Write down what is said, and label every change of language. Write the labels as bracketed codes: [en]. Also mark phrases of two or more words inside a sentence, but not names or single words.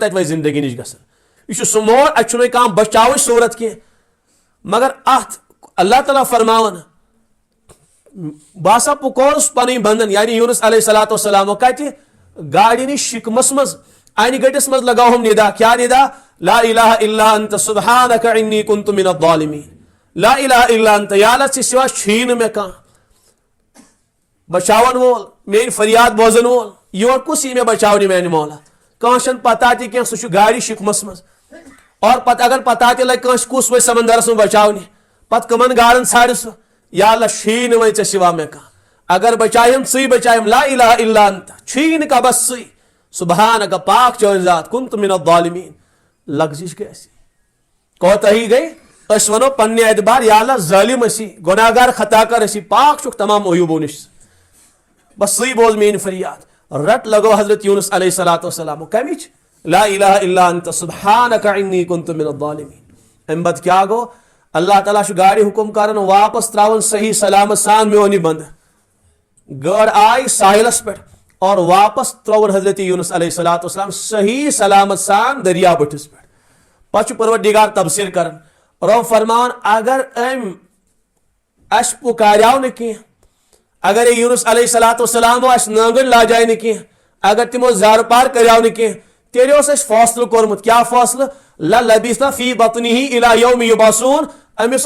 [ks] تتہِ وۄنۍ زندگی نِش گژھان یہ چھُ سُہ موڑ اتہِ چھُنہٕ کانٛہہ بچاوٕچ صوٗرت کینٛہہ مگر اتھ اللہ تعالیٰ فرماون بہٕ ہسا پُکورُس پنٕنۍ بندن یعنی یونس [ar] علیہ الصلوۃ والسلام [ks] کتہِ گاڑِ نِش شِکمس منٛز انہِ گٔٹِس منٛز لگاوہم ندا کیٛاہ ندا [ar] لا الہ الا انت سبحانک انی کنت من الظالمین لا الہ الا انت [ks] یا اللہ ژےٚ سوا چھُیی نہٕ مےٚ کانٛہہ بچاون وول میٲنۍ فریاد بوزن وول یور کُس یی مےٚ بچاونہِ میانہِ مولا کانٛہہ چھنہٕ پتہ تہِ کینٛہہ سُہ چھُ گاڑِ شِکمس منٛز اور پتہٕ اگر پتہ تہِ لگہِ کٲنٛسہِ کُس وۄنۍ سمندرس منٛز بچاونہِ پتہٕ کٕمن گاڑن ژھانڈِ سُہ یا اللہ چھُیی نہٕ وۄنۍ ژےٚ سوا مےٚ کانٛہہ اگر بچایم ژٕے بچایم [ar] لا الہ الا انت [ks] چھُیی نہٕ کانٛہہ بس ژٕے سبحانک پاک چٲنۍ ذات [ar] کنت من الظالمین [ks] لغزش گٔے اَسہِ کوتاہی گٔے أسۍ ونو پننہِ اعتبار یا اللہ ظٲلم ٲسی گۄناہ گار خطا کار ٲسی پاک چھُکھ تمام عیوٗبو نِش بس ژٕے بوز میٲنۍ فریاد رٹ لگو حضرت یونس [ar] علیہ الصلوۃ والسلام [ks] کمِچ [ar] لا الہ الا انت سبحانک انی کنت من الظالمین [ks] امہِ پتہٕ کیٛاہ گوٚو اللہ تعالیٰ چھُ گاڑِ حُکم کران واپس تراون صحیح سلامت سان میون یہِ بندٕ گٲڑ آیہِ ساحلس پٮ۪ٹھ اور واپس ترٛووُن حضرت یونس [ar] علیہ الصلوۃ والسلام [ks] صحیح سلامت سان دریا بٔٹھِس پٮ۪ٹھ پتہٕ چھُ پروردگار تبصیر کران رۄب فرماوان اگر أمۍ اسہِ پُکاریو نہٕ کینٛہہ اگر یونس [ar] علیہ الصلوۃ والسلام [ks] اسہِ نٲنگٕر لاجاے نہٕ کینٛہہ اگر تِمو زارٕ پار کریو نہٕ کینٛہہ تیٚلہِ اوس اَسہِ فٲصلہٕ کوٚرمُت کیٛاہ فٲصلہٕ [ar] لبِث فی بطنہ الی یوم یبعثون [ks] أمِس